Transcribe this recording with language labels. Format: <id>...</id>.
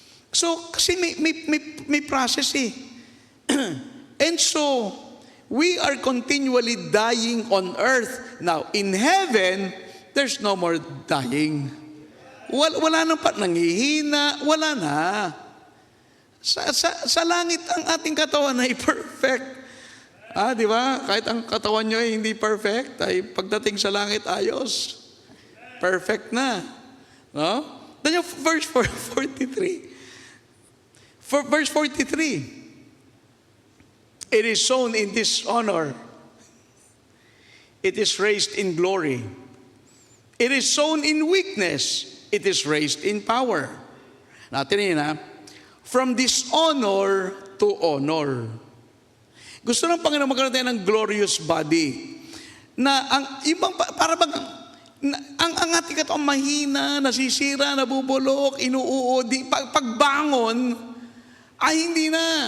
<en>So,</en> <tl>kasi may process</tl> <en>And so, we are continually dying on earth. Now, in heaven, there's no more dying.</en> <tl>Wala nang nanghihina, wala na. Sa langit ang ating katawan ay perfect. Di ba? Kahit ang katawan nyo ay hindi perfect, ay pagdating sa langit ayos. Perfect na. No?</tl> <en>Then yung verse 43. For verse 43, it is sown in dishonor. It is raised in glory. It is sown in weakness. It is raised in power. Natin from dishonor to honor.</en> <tl>Gusto ng Panginoon magkaroon tayo ng glorious body. Na ang ibang, para bang, ang ating katawang mahina, nasisira, nabubulok, inuuodi, pagbangon, ay hindi na.</tl>